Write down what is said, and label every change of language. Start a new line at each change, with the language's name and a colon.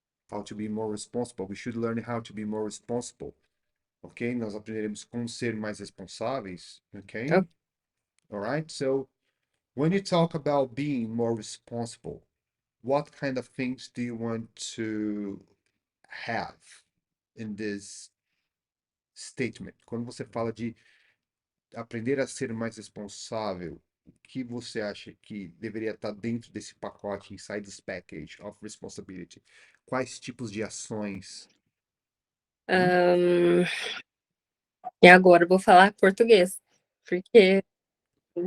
English: How to be more responsible. We should learn how to be more responsible. Ok?
Portuguese: Nós aprenderemos como ser mais responsáveis. Ok? Ok.
English: All right? So, when you talk about being more responsible, what kind of things do you want to have in this statement?
Portuguese: Quando você fala de aprender a ser mais responsável, o que você acha que deveria estar dentro desse pacote,
English: inside this package of responsibility?
Portuguese: Quais tipos de ações? Ahn, E agora eu vou falar português, porque não